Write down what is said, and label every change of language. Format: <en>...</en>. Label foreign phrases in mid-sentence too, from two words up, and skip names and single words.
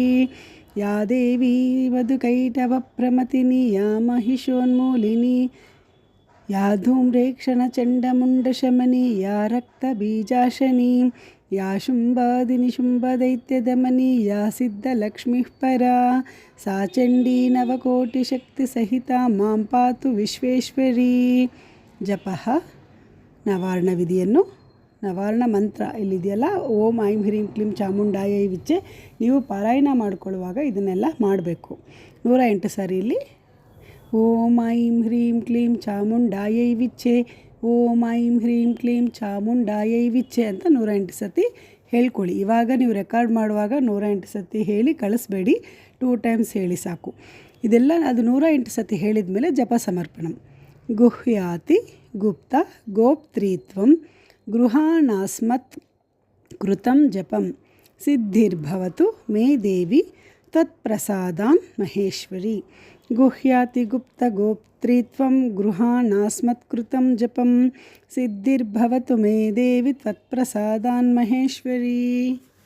<sa>ಯಾ ದೇವಿ ಮಧುಕೈಟಭ ಪ್ರಮಥಿನಿ ಯಾ ಮಹಿಷೋನ್ಮೂಲಿನಿ. ಯಾ ಧೂಮ್ರೇಕ್ಷಣ ಚಂಡಮುಂಡ ಶಮನಿ ಯಾ ರಕ್ತ ಬೀಜಾಶನಿ. ಯಾ ಶುಂಭಾದಿ ನಿಶುಂಭ ದೈತ್ಯದಮನಿ ಯಾ ಸಿದ್ಧ ಲಕ್ಷ್ಮೀಃ ಪರ. ಸಾ ಚಂಡಿ ನವಕೋಟಿ ಶಕ್ತಿ ಸಹಿತ ಮಾಂ ಪಾತು ವಿಶ್ವೇಶ್ವರಿ.</sa> <kn>ಜಪಃ ನವಾರ್ಣ ವಿಧಿಯನ್ನು, ನವಾರ್ಣ ಮಂತ್ರ ಇಲ್ಲಿದೆಯಲ್ಲ,</kn> <sa>ಓಂ ಐಂ ಹ್ರೀಂ ಕ್ಲೀಂ ಚಾಮುಂಡಾಯೈ ವಿಚ್ಚೆ,</sa> <kn>ನೀವು ಪಾರಾಯಣ ಮಾಡಿಕೊಳ್ಳುವಾಗ ಇದನ್ನೆಲ್ಲ ಮಾಡಬೇಕು. 108 ಸಾರಿ ಇಲ್ಲಿ</kn> <sa>ಓಂ ಐಂ ಹ್ರೀಂ ಕ್ಲೀಂ ಚಾಮುಂಡಾಯೈ ವಿಚ್ಚೆ, ಓಂ ಐಂ ಹ್ರೀಂ ಕ್ಲೀಂ ಚಾಮುಂಡಾಯೈ ವಿಚ್ಚೆ</sa> <kn>ಅಂತ 108 ಸತಿ ಹೇಳ್ಕೊಳ್ಳಿ. ಇವಾಗ ನೀವು ರೆಕಾರ್ಡ್ ಮಾಡುವಾಗ 108 ಸತಿ ಹೇಳಿ ಕಳಿಸ್ಬೇಡಿ, 2 ಟೈಮ್ಸ್ ಹೇಳಿ ಸಾಕು. ಇದೆಲ್ಲ ಅದು 108 ಸತಿ ಹೇಳಿದ ಮೇಲೆ</kn> <sa>ಜಪ ಸಮರ್ಪಣಂ. ಗುಹ್ಯಾತಿ ಗುಪ್ತ ಗೋಪ್ತ್ರೀತ್ವಂ ಗೃಹಾಣಾಸ್ಮತ್ ಕೃತಂ ಜಪಂ ಸಿದ್ಧಿರ್ಭವತು ಮೇ ದೇವಿ ತತ್ಪ್ರಸಾದಾನ್ ಮಹೇಶ್ವರಿ. ಗುಹ್ಯಾತಿ ಗುಪ್ತ ಗೋಪ್ತ್ರೀತ್ವಂ ಗೃಹಾಣಾಸ್ಮತ್ ಕೃತಂ ಜಪಂ ಸಿದ್ಧಿರ್ಭವತು ಮೇ ದೇವಿ ತ್ವತ್ಪ್ರಸಾದಾನ್ ಮಹೇಶ್ವರಿ.</sa>